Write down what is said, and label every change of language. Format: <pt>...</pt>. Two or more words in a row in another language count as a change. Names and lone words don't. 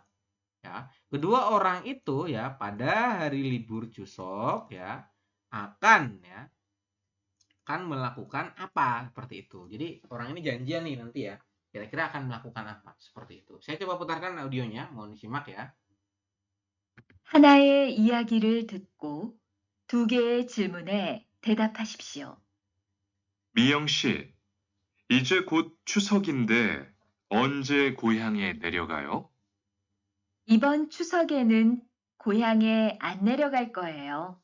<id>Ya, kedua orang itu ya pada hari libur Chuseok ya akan melakukan apa seperti itu. Jadi orang ini janjian nih nanti ya. Kira-kira akan melakukan apa seperti itu. Saya coba putarkan audionya, mohon disimak ya.</id> <ko>하나의 이야기를 듣고 두 개의 질문에 대답하십시오. 미영 씨, 이제 곧 추석인데 언제 고향에 내려가요? 이번 추석에는 고향에 안 내려갈 거예요.</ko>